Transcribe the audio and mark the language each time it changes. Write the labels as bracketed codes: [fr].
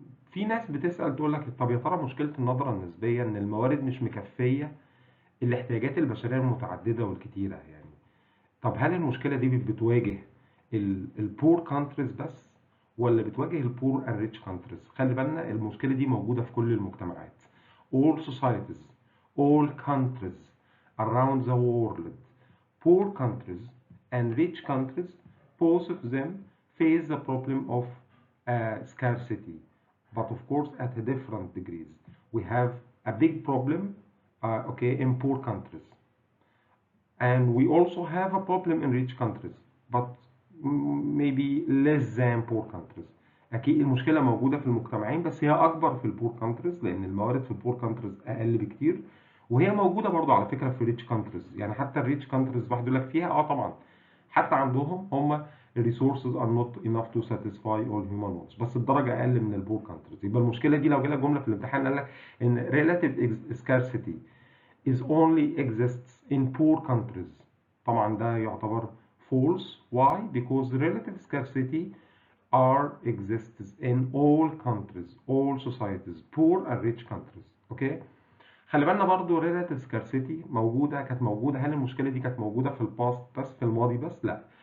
[ar] في ناس بتسأل تقول لك طب يا ترى مشكلة النظرة النسبية ان الموارد مش مكفية الاحتياجات البشرية المتعددة والكتيرة يعني. طب هل المشكلة دي بتواجه البور كانتريز بس ولا بتواجه البور اند ريتش كانتريز؟ خلي بالنا المشكلة دي موجودة في كل المجتمعات. [en] all societies, all countries around the world, poor countries and rich countries, both of them face the problem of scarcity, but of course at different degrees. We have a big problem, okay, in poor countries, and we also have a problem in rich countries, but maybe less than poor countries. [ar] اكيد المشكله موجوده في المجتمعين، بس هي اكبر في البور كانتريز لان الموارد في البور كانتريز اقل بكتير. وهي موجوده برضو على فكره في الريتش كانتريز. يعني حتى الريتش كانتريز واحد يقول لك فيها طبعا حتى عندهم هم [en] resources are not enough to satisfy all human wants، [ar] بس الدرجه اقل من البور كانتريز. يبقى المشكله دي لو جالك جمله في الامتحان قال لك ان [en] relative scarcity is only exists in poor countries، [ar] طبعا ده يعتبر false. [en] Why? Because relative scarcity are exists in all countries, all societies, poor and rich countries. [ar] اوكي. خلي بالنا برضو relative scarcity كانت موجودة. هل المشكلة دي كانت موجودة في الباست بس، في الماضي بس؟ لا.